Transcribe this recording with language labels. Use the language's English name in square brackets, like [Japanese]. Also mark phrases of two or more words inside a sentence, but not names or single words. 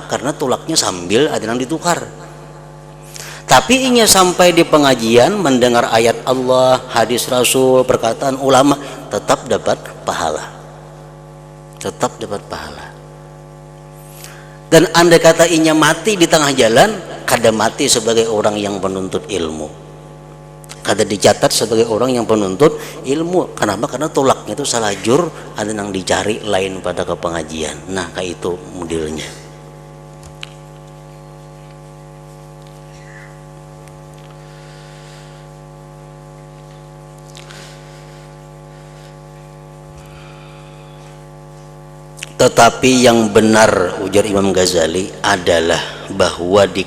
[Banjar] Karena tulaknya sambil ada yang ditukar. Tapi inya sampai di pengajian mendengar ayat Allah, hadis Rasul, perkataan ulama, tetap dapat pahala. [Indonesian] Tetap dapat pahala. [Banjar] Dan andai kata inya mati di tengah jalan, kada mati sebagai orang yang penuntut ilmu, kada dicatat sebagai orang yang penuntut ilmu. Kenapa? Karena tulaknya itu salah jur, ada yang dicari lain pada ke pengajian. Nah, kayak itu modelnya. [Indonesian] Tetapi yang benar, ujar Imam Ghazali, adalah bahwa